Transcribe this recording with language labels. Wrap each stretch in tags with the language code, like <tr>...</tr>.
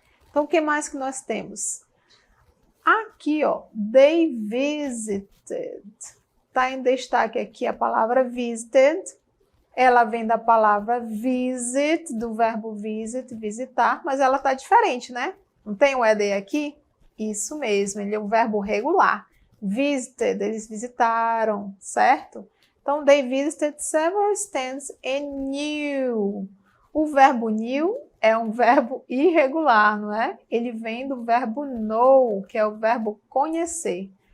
<pt>Então, o que mais que nós temos? Aqui, ó,</pt> <en>they visited.</en> <pt>Está em destaque aqui a palavra visited. Ela vem da palavra visit, do verbo visit, visitar, mas ela está diferente, né? Não tem o ED aqui? Isso mesmo, ele é um verbo regular. Visited, eles visitaram, certo?</pt> <en>Então, they visited several stands and knew.</en> <pt>O verbo knew é um verbo irregular, não é? Ele vem do verbo know, que é o verbo conhecer.</pt>